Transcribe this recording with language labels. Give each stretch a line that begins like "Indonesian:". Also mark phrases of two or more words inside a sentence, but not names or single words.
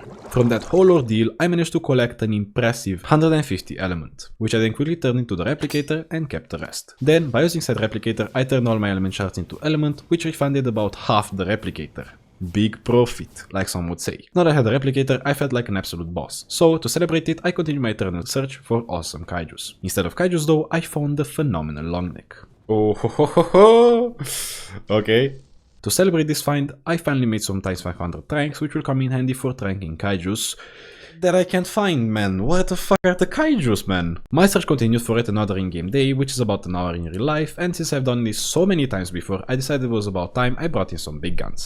English: From that whole ordeal, I managed to collect an impressive 150 element, which I then quickly turned into the replicator and kept the rest. Then, by using said replicator, I turned all my element shards into element, which refunded about half the replicator. Big profit, like some would say. Now that I had the replicator, I felt like an absolute boss. So, to celebrate it, I continued my eternal search for awesome kaijus. Instead of kaijus though, I found the phenomenal longneck. Oh ho ho ho ho! Okay. To celebrate this find, I finally made some times 500 tranks, which will come in handy for tranking kaijus that I can't find, man. What the fuck are the kaijus, man? My search continued for yet another in-game day, which is about an hour in real life, and since I've done this so many times before, I decided it was about time I brought in some big guns.